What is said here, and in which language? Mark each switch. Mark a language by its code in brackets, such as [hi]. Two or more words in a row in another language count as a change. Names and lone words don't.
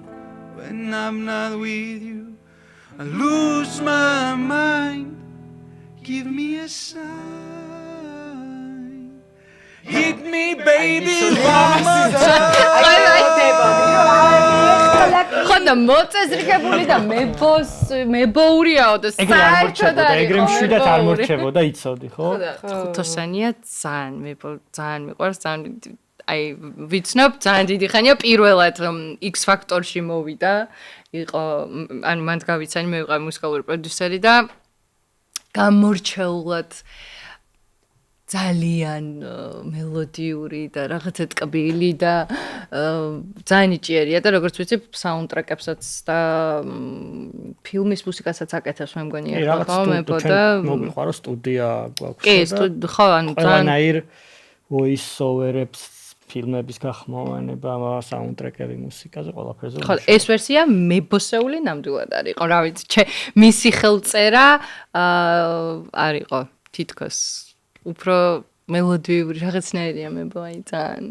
[en] When I'm not with you, I lose my mind. Give me a sign. Hit me, baby, one more time. [ka] ხოდა მოწესრიგებული და მებოურიაო და საერთოდ ეგრე მშვიდად არ მორჩებოდა იცოდი ხო? ხუთოსანია ძალიან მიყვარს ძალიან აი ვიცნობ ძალიან დიდი ხანია პირველად X Factor-ში მოვიდა იყო ანუ მანდ გავიცანი მე ვიყავი მუსიკალური პროდიუსერი და გამორჩეულად ძალიან მელოდიური და რაღაცა ტკბილი და ძალიან იჭიერია და როგორც ვიცი საუნდტრეკებსაც და ფილმის მუსიკასაც აკეთებს მე მგონი ახლა მებოდა მოგვიყარო სტუდია გვაქვს კი ხო ანუ ყველანაირ [en] voice over- [ka] ებს ფილმების გახმოვანება საუნდტრეკები მუსიკაზე ყველაფერზე ხო ეს ვერსია მებოსეული ნამდვილად არის იყო რა ვიცი მისი ხელწერა არისო თითქოს უფრო მელოდიური რაღაცნაირია მებოი ძალიან